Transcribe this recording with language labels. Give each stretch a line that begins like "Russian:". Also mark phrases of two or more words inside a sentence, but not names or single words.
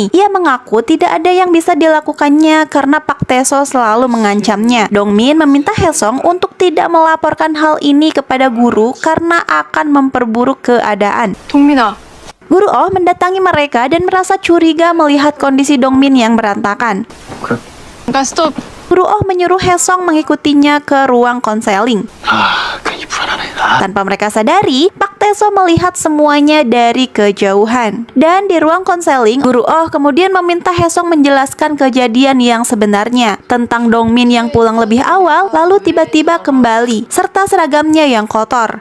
Indonesian: Ia mengaku tidak ada yang bisa dilakukannya karena Pak Tae-so selalu mengancamnya. Dongmin meminta Haesung untuk tidak melaporkan hal ini kepada guru karena akan memperburuk keadaan.
Korean: 동민아,
Indonesian: Guru Oh mendatangi mereka dan merasa curiga melihat kondisi Dongmin yang berantakan.
Korean: 그래. 잠깐 스톱.
Indonesian: Guru Oh menyuruh Haesung mengikutinya ke ruang konseling.
Korean: 괜히 불안하네.
Indonesian: Tanpa mereka sadari, Pak Tae-so melihat semuanya dari kejauhan. Dan di ruang konseling, Guru Oh kemudian meminta Haesung menjelaskan kejadian yang sebenarnya tentang Dongmin yang pulang lebih awal lalu tiba-tiba kembali serta seragamnya yang kotor.